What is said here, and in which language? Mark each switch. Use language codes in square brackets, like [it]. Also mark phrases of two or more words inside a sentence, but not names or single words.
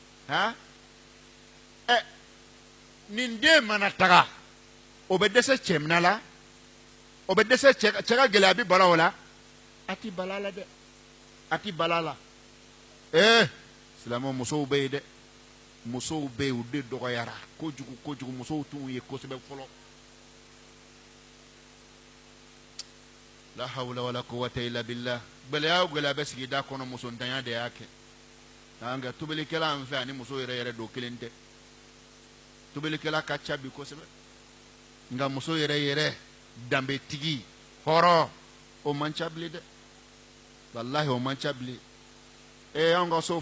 [bm] nin den mana taga o bɛ dɛsɛ cɛmina la o bɛ dɛsɛ cɛ ka gɛlɛya bi bala o la a ti bala la dɛ a ti bala la silamɛ musow bɛ yen dɛ musow bɛ yen u de dɔgɔyara kojugu musow t'u ye kosɛbɛ fɔlɔ [ar] لا حول ولا قوة إلا بالله [bm] gɛlɛya o gɛlɛya bɛ sigida kɔnɔ musontanya de y'a kɛ nka tobilikɛla an fɛ ani muso yɛrɛ don kelen tɛ tobilikɛla ka ca bi kosɛbɛ nka muso yɛrɛ danbetigi hɔrɔn o man ca bilen dɛ walahi o man ca bilen an ka so